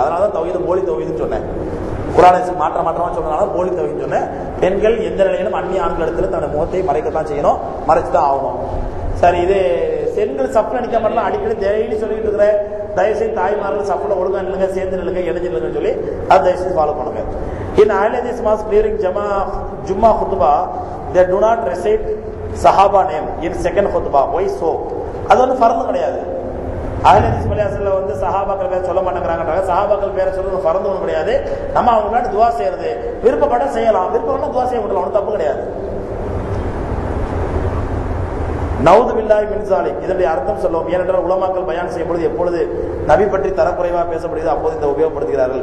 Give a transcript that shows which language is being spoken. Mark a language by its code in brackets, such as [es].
[ta] அதனாலதான் தௌஹீது போலி தௌஹீதுன்னு சொன்னேன். குர்ஆனை மாற்றமா சொன்னதால போலி தௌஹீதுன்னு சொன்னேன். பெண்கள் எந்த நிலையிலும் அந்நிய ஆண்கள் இடத்துல தன்னுடைய முகத்தை மறைக்கத்தான் செய்யணும், மறைச்சுதான் ஆகணும். சரி, இது பெண்கள் சப்புல நிக்க மாட்டலாம், அடிக்கடி டெய்லி சொல்லிட்டு இருக்கிற, தயவுசெய்து தாய்மார்கள் சப்புல ஒழுங்கா நில்லுங்க, சேர்ந்து நில்லுங்க, இணைஞ்சு நில்லுங்கன்னு சொல்லி அதை தயவுசெய்து ஃபாலோ பண்ணுங்க. [en] In Ahl Hadith Mass during Jummah khutbah, they do not recite Sahaba name in second khutbah. Why so? [ta] அது வந்து ஃபர்து கிடையாது. அஹ்ல் ஹதீஸ் மலையாசல்ல வந்து சஹாபாக்கள் பேர் சொல்ல மாட்டேங்கிறாங்க, சஹாபாக்கள் பேரை சொல்றது ஃபர்து ஒன்றும் கிடையாது. நம்ம அவங்க முன்னாடி துவா செய்யறது, விருப்பப்பட செய்யலாம், விருப்பப்பட துவா செய்ய விடலாம், ஒன்றும் தப்பு கிடையாது. [ar] நவுது பில்லாஹி மின் ஸாலிக், [ta] இதனுடைய அர்த்தம் சொல்லுவோம். ஏனென்றால் உலமாக்கள் பயான் செய்யும் பொழுது எப்பொழுது நபி பற்றி தரக்குறைவா பேசப்படுகிறது அப்போது இந்த உபயோகப்படுத்துகிறார்கள்.